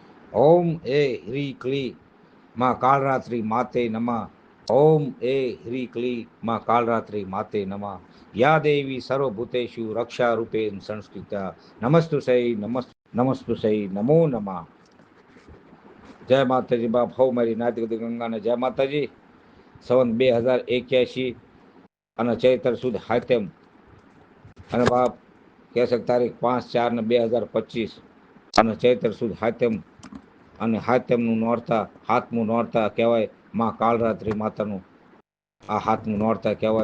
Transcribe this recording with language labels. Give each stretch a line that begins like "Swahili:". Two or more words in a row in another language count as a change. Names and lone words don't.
Sanskrit: ओम ए ह्री क्ली माँ कालरात्रि माते नमः। ओम ए ह्री क्ली माँ कालरात्रि माते नमः। या देवी सर्वभूतेषु रक्षा रूपेण संस्कृता नमस्तु सई नमो नमः।
Gujarati: જય માતાજી બાપ। હૌ મારી નાતી ગંગાને જય માતાજી। સંવત 2081 અને ચૈત્ર સુદ હાતમ અને બાપ કેશક તારીખ 5/4/2025 અને ચૈત્ર સુદ હાતમ અને હાતમનું નોરતા હાથમું નોરતા કહેવાય માં કાળરાત્રિ માતાનું આ હાથમું નોરતા કહેવાય.